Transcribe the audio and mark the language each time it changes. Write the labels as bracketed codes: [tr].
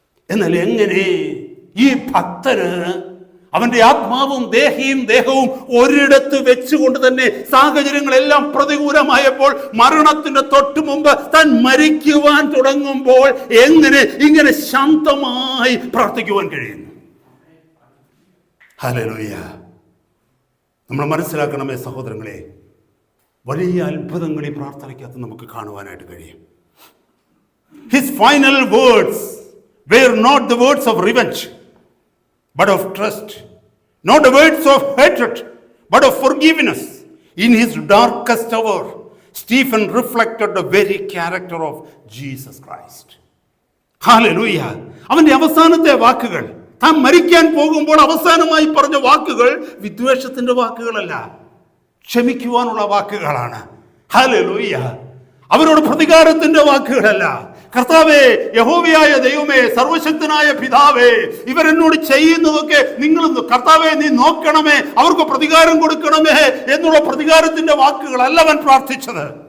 [ml] എന്നാൽ എങ്ങനെ ഈ ഭക്തന് അവന്റെ ആത്മാവും ദേഹവും ഒരിടത്ത് വെച്ചുകൊണ്ട് തന്നെ സാഹചര്യങ്ങളെല്ലാം പ്രതികൂലമായപ്പോൾ, മരണത്തിന്റെ തൊട്ടു മുമ്പ് താൻ മരിക്കുവാൻ തുടങ്ങുമ്പോൾ എങ്ങനെ ഇങ്ങനെ ശാന്തമായി പ്രാർത്ഥിക്കുവാൻ കഴിയുന്നു? ഹല്ലേലൂയ. നമ്മൾ മനസ്സിലാക്കണമേ സഹോദരങ്ങളെ, വലിയ അത്ഭുതങ്ങൾ ഈ പ്രാർത്ഥനയ്ക്കകത്ത് നമുക്ക് കാണുവാനായിട്ട് കഴിയും. [en] His final words were not the words of revenge, but of trust. Not the words of hatred, but of forgiveness. In his darkest hour, Stephen reflected the very character of Jesus Christ. Hallelujah. [ml] അവന്റെ അവസാനത്തെ വാക്കുകൾ, താൻ മരിക്കാൻ പോകുമ്പോൾ അവസാനമായി പറഞ്ഞ വാക്കുകൾ വിദ്വേഷത്തിന്റെ വാക്കുകളല്ല, ക്ഷമിക്കുവാനുള്ള വാക്കുകളാണ്. ഹല്ലേലൂയ. അവരോട് പ്രതികാരത്തിന്റെ വാക്കുകളല്ല. കർത്താവേ, യഹോവയായ ദൈവമേ, സർവശക്തനായ പിതാവേ, ഇവരെന്നോട് ചെയ്യുന്നതൊക്കെ നിങ്ങൾ കർത്താവേ നീ നോക്കണമേ, അവർക്ക് പ്രതികാരം കൊടുക്കണമേ എന്നുള്ള പ്രതികാരത്തിന്റെ വാക്കുകളല്ല അവൻ പ്രാർത്ഥിച്ചത്.